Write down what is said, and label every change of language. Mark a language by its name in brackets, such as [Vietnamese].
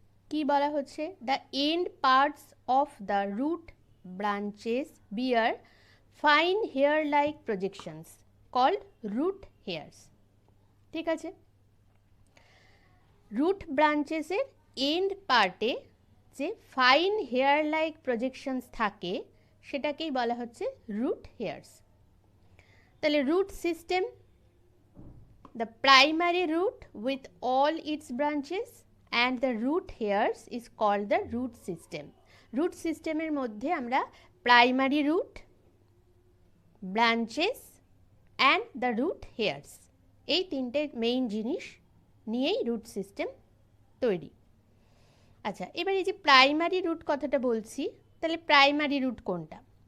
[Bangla] কি বলা হচ্ছে, [English] The end parts of the root branches bear fine hair like projections called root hairs. [Bangla] ঠিক আছে, রুট ব্রাঞ্চেসের এন্ড পার্টে যে ফাইন হেয়ার লাইক প্রজেকশনস থাকে সেটাকেই বলা হচ্ছে রুট হেয়ার্স। তাহলে root system, [English] the primary root with all its branches and the root hairs is called the root system. [Bangla] root সিস্টেমের মধ্যে আমরা [English] primary root, branches and the root hairs, [Bangla] এই তিনটে মেইন জিনিস নিয়েই রুট সিস্টেম তৈরি। আচ্ছা, এবার এই যে প্রাইমারি রুট কথাটা বলছি, তাহলে প্রাইমারি রুট কোনটা?